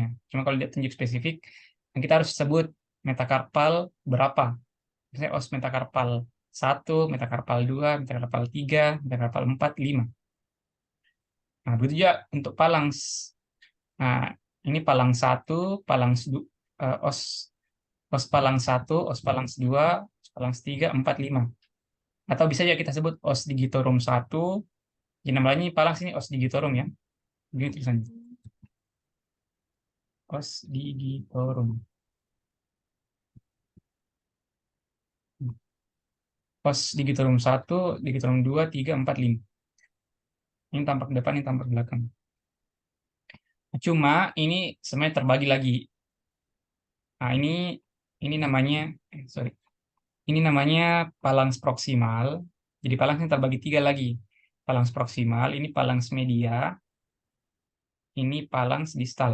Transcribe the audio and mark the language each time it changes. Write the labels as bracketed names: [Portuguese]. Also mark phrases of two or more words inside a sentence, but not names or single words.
[Indonesian] Cuma kalau dia tunjuk spesifik, yang kita harus sebut metakarpal berapa. Misalnya os metakarpal 1, metakarpal 2, metakarpal 3, metakarpal 4, 5. Nah, begitu juga untuk palang. Nah, ini palang 1, os os palang 1, os palang 2, os palang 3, 4, 5. Atau bisa juga kita sebut [Latin] os digitorum [Indonesian] 1. Jadi namanya ini palang sini [Latin] os digitorum [Indonesian] ya. Begini tulisannya. [Latin] Os digitorum. Os digitorum 1, digitorum 2, 3, 4, 5. [Indonesian] Ini tampak depan, ini tampak belakang. Cuma ini sebenarnya terbagi lagi. Nah, ini namanya, sorry, ini namanya phalanx proksimal. Jadi phalanx ini terbagi tiga lagi. Phalanx proksimal, ini phalanx media, ini phalanx distal.